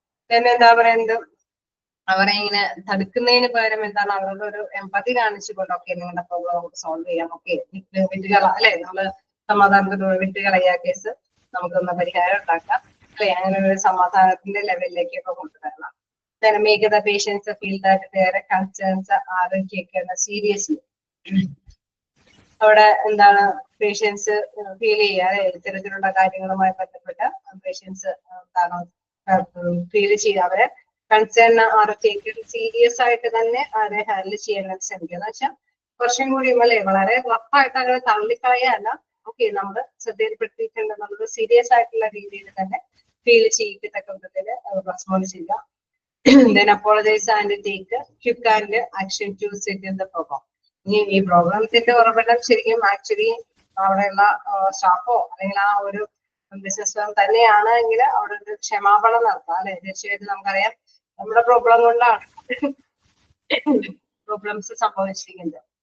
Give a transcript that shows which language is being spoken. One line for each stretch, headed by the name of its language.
Malayalam: പിന്നെ എന്താ പറയുന്നത്, അവരെ ഇങ്ങനെ തടുക്കുന്നതിന് പകരം എന്താണ് അവരുടെ ഒരു എമ്പതി കാണിച്ചുകൊണ്ട് ഓക്കെ നിങ്ങളുടെ പ്രോബ്ലം നമുക്ക് സോൾവ് ചെയ്യാം, ഓക്കെ വിട്ടുകള അല്ലെ, നമ്മള് സമാധാനത്തോടെ വിട്ടുകളയാ കേസ് നമുക്കൊന്ന് പരിഹാരം ഉണ്ടാക്കാം അല്ലെ. അങ്ങനെ ഒരു സമാധാനത്തിന്റെ ലെവലിലേക്കൊക്കെ കൊണ്ടുവരണം.
English: Then make the patients feel that their concerns are taken seriously.
Malayalam: അവിടെ എന്താണ് പേഷ്യൻസ് ഫീൽ ചെയ്യുക അല്ലെ, ഇത്തരത്തിലുള്ള കാര്യങ്ങളുമായി ബന്ധപ്പെട്ട പേഷ്യൻസ് എന്താണ് ഫീൽ ചെയ്യുക, അവരെ
English: concern are taken serious
Malayalam: ആയിട്ട് തന്നെ അവരെ ഹാൻഡിൽ ചെയ്യാൻ ശ്രമിക്കുക. എന്ന് വെച്ചാൽ കുറച്ചും കൂടി അല്ലെ വളരെ റഫായിട്ട് അങ്ങനെ തള്ളിക്കളയല്ല, ഓക്കെ നമ്മൾ ശ്രദ്ധയിൽപ്പെടുത്തിയിട്ടുണ്ട് നമ്മൾ സീരിയസ് ആയിട്ടുള്ള രീതിയിൽ തന്നെ ഫീൽ ചെയ്യിക്കത്തക്ക വിധത്തിൽ റെസ്പോണ്ട് ചെയ്യുക.
English: Then apologize and take quick and action to settle the problem.
Malayalam: ഈ പ്രോബ്ലത്തിന്റെ ഉറവിടം ശരിക്കും ആക്ച്വലി അവിടെയുള്ള സ്റ്റാഫോ അല്ലെങ്കിൽ ആ ഒരു ബിസിനസ് തന്നെയാണ് എങ്കിൽ അവിടെ ഒരു ക്ഷമാപണം നടത്താം അല്ലെ. തീർച്ചയായിട്ടും നമുക്കറിയാം നമ്മുടെ പ്രോബ്ലം കൊണ്ടാണ് പ്രോബ്ലംസ് സംഭവിച്ചിരിക്കുന്നത്.